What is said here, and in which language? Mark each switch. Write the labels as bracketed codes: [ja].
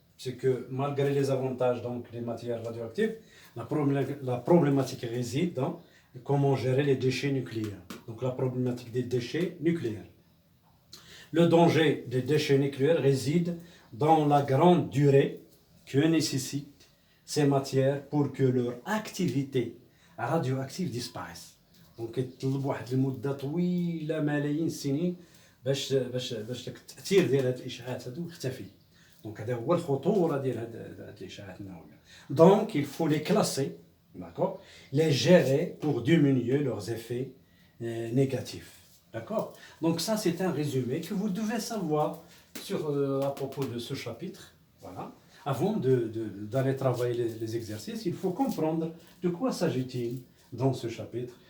[fr] C'est que malgré les avantages des matières radioactives, la problématique réside dans comment gérer les déchets nucléaires. Donc la problématique des déchets nucléaires. Le danger des déchets nucléaires réside dans la grande durée que nécessitent ces matières pour que leur activité radioactive disparaisse. [ar] Donc يطلب واحد المدة طويلة ملايين السنين باش التأثير ديال هاد الإشعاعات هادو يختفي. Donc هذا هو الخطورة ديال هاد الإشعاعات النووية. [fr] Donc il faut les classer, d'accord, les gérer pour diminuer leurs effets négatifs. D'accord? Donc ça, c'est un résumé que vous devez savoir à propos de ce chapitre. Voilà. Avant d'aller travailler les exercices, il faut comprendre de quoi s'agit-il dans ce chapitre.